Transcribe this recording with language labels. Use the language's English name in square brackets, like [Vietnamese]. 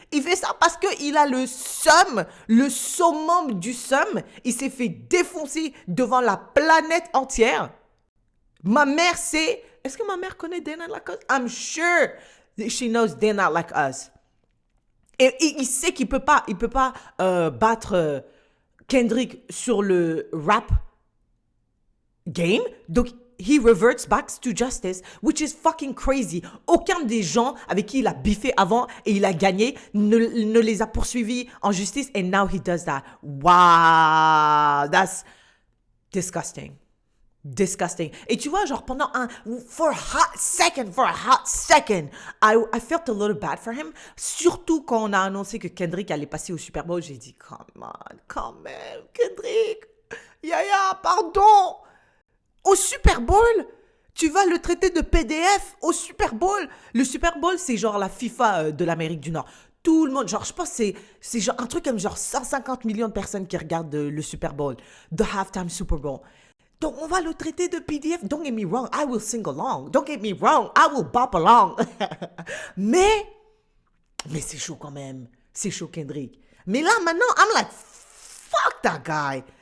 [French] Il fait ça parce qu'il a le summum du seum. Il s'est fait défoncer devant la planète entière. Ma mère sait... Est-ce que ma mère connaît They're Not Like Us? [English] I'm sure she knows They're Not Like Us. [French] Et il sait qu'il peut pas battre Kendrick sur le rap game. [English] Donc, he reverts back to justice, which is fucking crazy. [French] Aucun des gens avec qui il a biffé avant et il a gagné ne les a poursuivis en justice. [English] And now he does that. Wow, that's disgusting. Disgusting. [French] Et tu vois, genre [English] for a hot second, I felt a little bad for him. [French] Surtout quand on a annoncé que Kendrick allait passer au Super Bowl, j'ai dit, [English] come on, [French] quand même, Kendrick, Yaya, pardon. Au Super Bowl, tu vas le traiter de PDF au Super Bowl. Le Super Bowl, c'est genre la FIFA de l'Amérique du Nord. Tout le monde, genre, je pense que c'est genre un truc comme genre 150 millions de personnes qui regardent le Super Bowl, [English] the halftime Super Bowl. [French] Donc, on va le traiter de PDF. [English] Don't get me wrong, I will sing along. Don't get me wrong, I will bop along. [French] mais c'est chaud quand même. C'est chaud, Kendrick. Mais là, maintenant, [English] I'm like, fuck that guy.